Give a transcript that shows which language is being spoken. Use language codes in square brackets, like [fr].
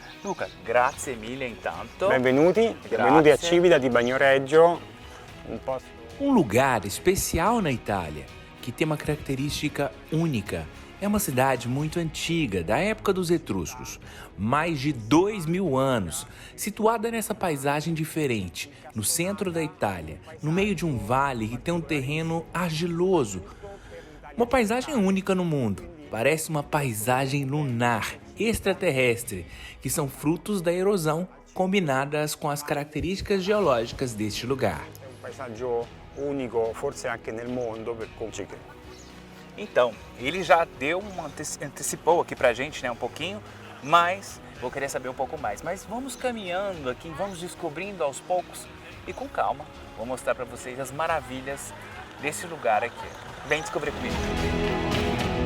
[it] Luca, grazie mille intanto. Benvenuti a Città di Bagnoregio, [pt] Um lugar especial na Itália, que tem uma característica única. É uma cidade muito antiga, da época dos etruscos, mais de 2000 anos, situada nessa paisagem diferente, no centro da Itália, no meio de um vale que tem um terreno argiloso. Uma paisagem única no mundo, parece uma paisagem lunar, extraterrestre, que são frutos da erosão combinadas com as características geológicas deste lugar. [it] un paesaggio unico, forse anche nel mondo, per cui [pt] Então, ele já antecipou aqui pra gente, né, um pouquinho, mas vou querer saber um pouco mais. Mas vamos caminhando aqui, vamos descobrindo aos poucos e com calma. Vou mostrar para vocês as maravilhas desse lugar aqui. Vem descobrir comigo.